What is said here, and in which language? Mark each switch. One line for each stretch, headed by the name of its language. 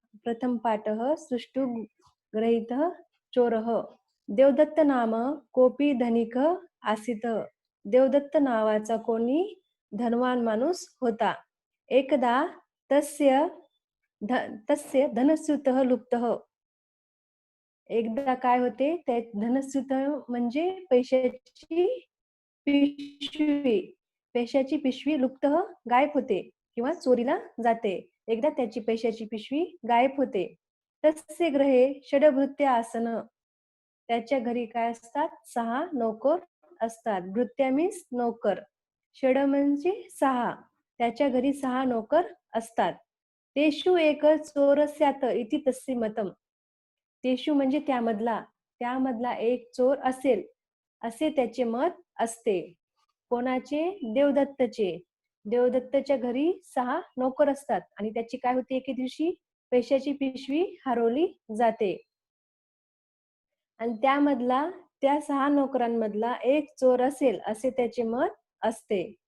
Sanskrit: प्रथम पाठः सुष्टु गृहीतः चोरः। देवदत्त नाम कोपी धनिक आसीत।
Marathi: देवदत्त नावाचा कोणी धनवान माणूस होता।
Sanskrit: एकदा तस्य धनस्यूतः लुप्तः।
Marathi: एकदा काय होते? त्या धनस्यूत म्हणजे पैशाची पिशवी लुप्त गायब होते किंवा चोरीला जाते। एकदा त्याची पैशाची पिशवी गायब होते।
Sanskrit: तस्य गृहे षड्भृत्य आसन।
Marathi: त्याच्या घरी काय असतात? 6 नौकर असतात। भृत्या मीन्स नौकर, षड म्हणजे 6, त्याच्या घरी 6 नौकर असतात।
Sanskrit: तेषु एक चोर स्यात् इति तस्य मतम्।
Marathi: तेषु म्हणजे त्यामधला एक चोर असेल असे त्याचे मत असते। कोणाचे? देवदत्तचे. देवदत्तच्या घरी 6 नोकर असतात आणि त्याची काय होते? एके दिवशी पैशाची पिशवी हरवली जाते आणि त्या 6 नोकरांमधला एक चोर असेल असे त्याचे मत असते.